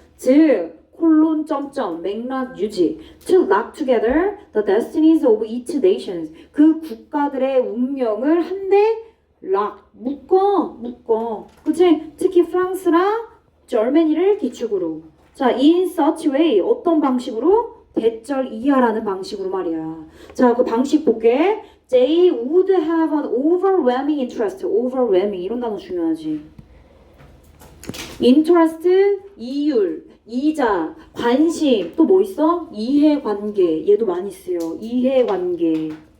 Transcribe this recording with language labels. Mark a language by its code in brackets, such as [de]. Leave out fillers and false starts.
[ko] 즉 콜론 점점 맥락 유지 [en] to lock together the destinies of each nations [ko] 그 국가들의 운명을 한데 lock 묶어 그치? 특히 프랑스랑 절메니를 기축으로 자 [en] in such way [ko] 어떤 방식으로? 대절 이하라는 방식으로 말이야. 자, 그 방식 볼게. [en] They would have an overwhelming interest. [ko] overwhelming 이런 단어 중요하지. interest 이율 이자, 관심, 또 뭐 있어? 이해관계, 얘도 많이 쓰여. 이해관계.